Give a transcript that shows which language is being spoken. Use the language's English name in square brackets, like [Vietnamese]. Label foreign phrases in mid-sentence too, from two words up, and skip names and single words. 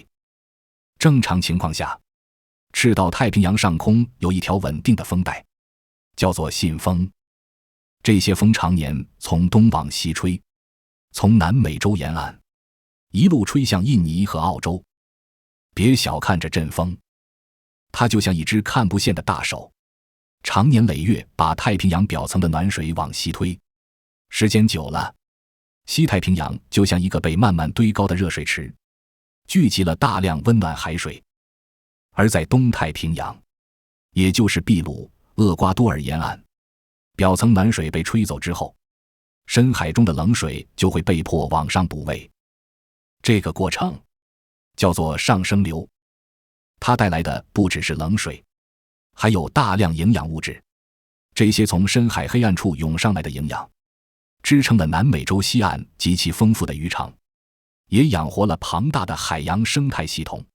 [Chinese] 正常情況下，赤道太平洋上空有一條穩定的風帶，叫做信風。這些風常年從東往西吹，從南美洲沿岸一路吹向印尼和澳洲。別小看這陣風，它就像一只看不見的大手，長年累月把太平洋表層的暖水往西推。時間久了，西太平洋就像一個被慢慢堆高的熱水池，聚集了大量溫暖海水。而在東太平洋，也就是秘魯、厄瓜多爾沿岸，表層暖水被吹走之後，深海中的冷水就会被迫往上補位。這個過程叫做上升流，它帶來的不只是冷水，還有大量營養物質。這些從深海黑暗處湧上來的營養，支撐了南美洲西岸極其豐富的漁場，也養活了龐大的海洋生態系統。